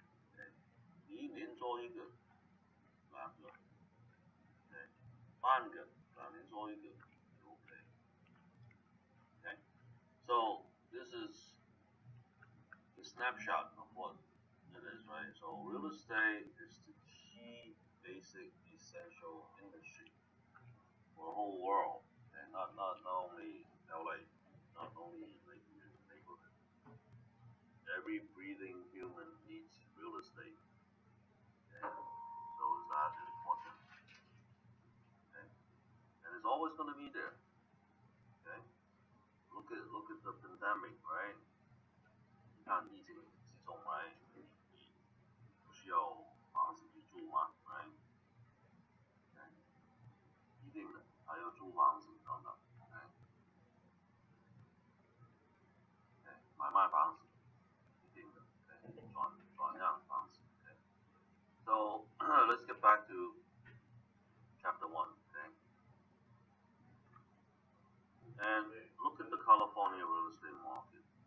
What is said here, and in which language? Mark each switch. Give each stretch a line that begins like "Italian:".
English: ，OK，
Chinese: 你一年做一个，2个
English: ，OK，
Chinese: 半个，2年做一个就
English: OK，OK， so this is a snapshot of what it is, right? So real estate is the key, basic, essential industry for the whole world, and not only LA, not only like your neighborhood. Every breathing human needs real estate, and so is that important. Okay? And it's always going to be there. Okay? Look at the pandemic, right?
Chinese: 你看疫情之中 right? 不需要房子去住吗 right? 一定的，还有租房子等等 okay?
English: Okay?
Chinese: 买卖房子一定的 okay? 转让房子 okay?
English: So let's get back to chapter 1 okay? And look at the California real estate market.